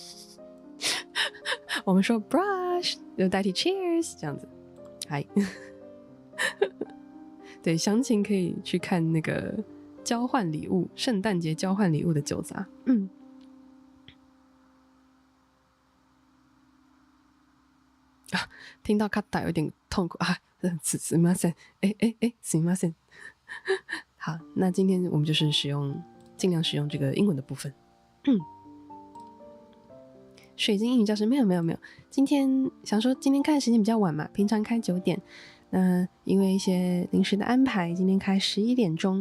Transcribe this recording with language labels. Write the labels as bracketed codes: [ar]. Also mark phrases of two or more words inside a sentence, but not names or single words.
[zh] 我们说 brush 就代替 cheers 这样子。嗨。对，详情可以去看那个交换礼物，圣诞节交换礼物的酒杂。听到卡打有点痛苦すみません。 [ja] すみません。 [zh] 好，那今天我们就是尽量使用这个英文的部分。水晶英语教室没有，今天想说今天开的时间比较晚嘛，平常开9点，那因为一些临时的安排，今天开11点钟。